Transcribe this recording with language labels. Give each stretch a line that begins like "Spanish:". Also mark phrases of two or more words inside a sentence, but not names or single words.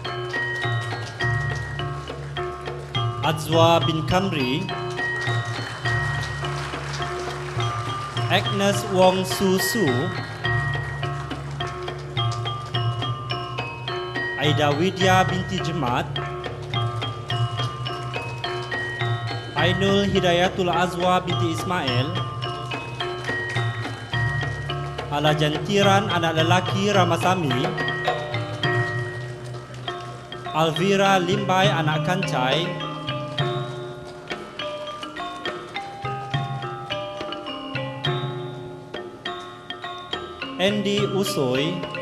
Malay: Azwa bin Kamri, Agnes Wong Susu, Aida Widya binti Jemat, Ainul Hidayatul Azwa binti Ismail, Ala Jantiran anak lelaki Ramasami, Alvira Limbai anak Kancai, Andy Usoy,